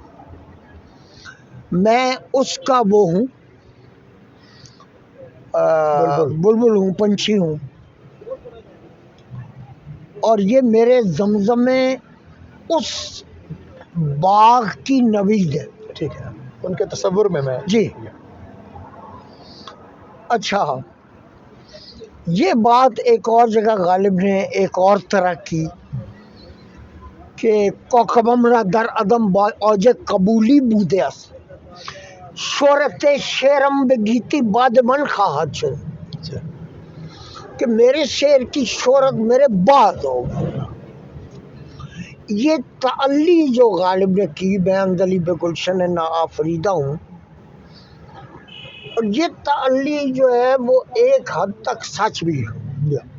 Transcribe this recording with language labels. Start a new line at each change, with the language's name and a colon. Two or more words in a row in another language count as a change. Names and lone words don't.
Urdu: میں اس کا وہ ہوں، بلبل ہوں، پنچھی ہوں، اور یہ میرے زمزمے اس باغ کی نوید ہے۔ ٹھیک ہے، ان کے تصور میں جی اچھا، یہ بات ایک اور جگہ غالب نے ایک اور طرح کی کہ
Persian: کوکبم را در عدم با اوج قبولی بوده است، شہرت شعرم به گیتی بعد من خواهد شد،
Urdu: کہ میرے شعر کی شہرت میرے بعد ہوگی۔ یہ تعلی جو غالب نے کی، میں
Persian: اندلی بے گلشن نا آفریدہ
Urdu: ہوں، اور یہ تعلی جو ہے وہ ایک حد تک سچ بھی ہے